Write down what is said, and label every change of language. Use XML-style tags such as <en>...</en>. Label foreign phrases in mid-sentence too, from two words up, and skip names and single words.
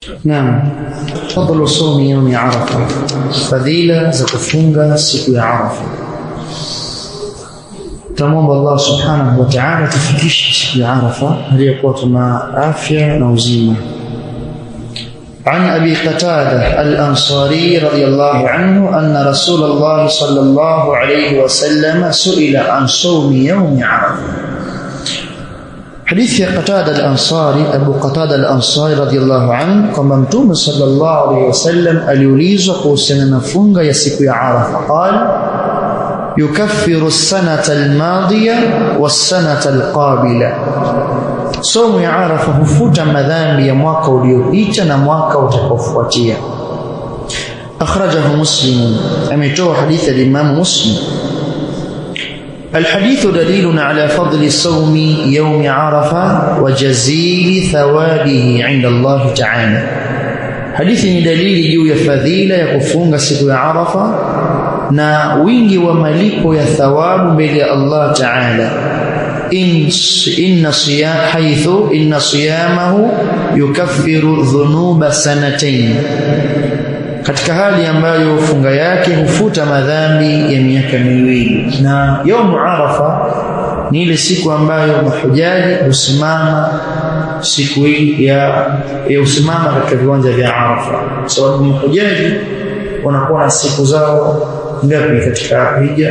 <sw>Naam,</sw> <ar>فضل صوم يوم عرفة,</ar> <sw>fadhila za kufunga siku ya Arafa. Tamwomba Allah</sw> <ar>سبحانه وتعالى</ar> <sw>tufikishe siku ya Arafa aliyokuwa tuna afya na uzima.</sw> <ar>عن أبي قتادة الأنصاري رضي الله عنه أن رسول الله صلى الله عليه وسلم سئل عن صوم يوم عرفة. حديث قتادة الأنصاري أبو قتادة الأنصاري رضي الله عنه كما متوم صلى الله عليه وسلم</ar> <sw>aliulizwa kuhusiana na funga ya siku ya Arafa.</sw> <ar>قال يكفر السنة الماضية والسنة القابلة.</ar> <sw>Somo ya Arafa hufuta madhambi ya mwaka uliopita na mwaka utakaofuatia.</sw> <ar>أخرجه مسلم,</ar> <sw>ametoa hadithi ya Imam Muslim.</sw> <ar>الحديث دليل على فضل صوم يوم عرفة وجزيل ثوابه عند الله تعالى.</ar> <sw>Hadithi ni dalili juu ya fadhila ya kufunga siku ya Arafa na wingi wa malipo ya thawabu mbele ya Allah Ta'ala.</sw> <ar>إن صيامه يكفر ذنوب سنتين,</ar> <sw>katika hali ambayo funga yake hufuta madhambi ya miaka miwili. Na يوم Arafa ni ile siku ambayo mahujaji husimama siku hii ya usimama katika viwanja vya Arafa, sababu mahujaji wanakuwa na siku zao ngapi katika hija?</sw>